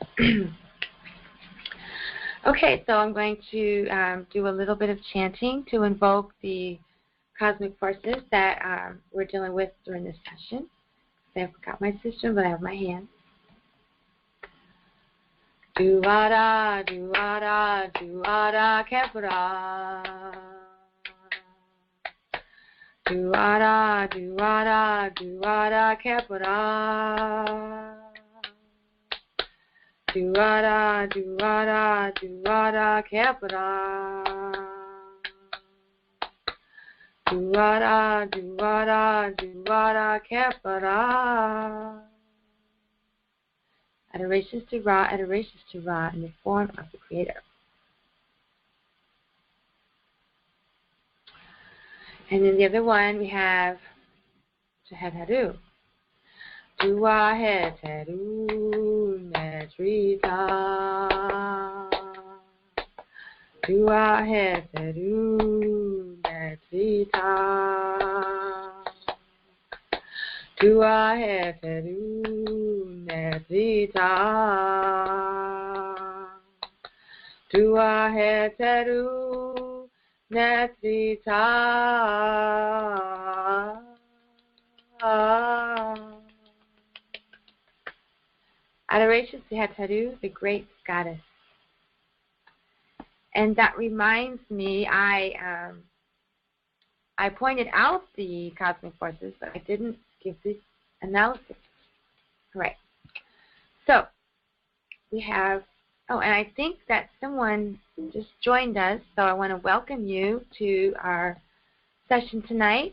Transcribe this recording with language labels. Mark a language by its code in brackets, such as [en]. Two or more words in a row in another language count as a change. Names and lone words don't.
[en] Okay, so I'm going to do a little bit of chanting to invoke the cosmic forces that we're dealing with during this session. I forgot my system, but I have my hand. [egy] Duada, duada, duada, kepra. Duada, duada, duada, kepra. Duada, duada, duada, kepra. Duada, duada, duada, kepra. [en] Adorations to Ra in the form of the Creator. And then the other one we have Hetharu. [egy] Dua Hetharu Netrita. Dua Hetharu Netrita. Dua Hetharu Netrita. Dua Hetharu Netrita. [en] Adorations to Hetharu, the great goddess. And that reminds me, I pointed out the cosmic forces, but I didn't give the analysis. Right. So we have, oh, and I think that someone just joined us, so I want to welcome you to our session tonight.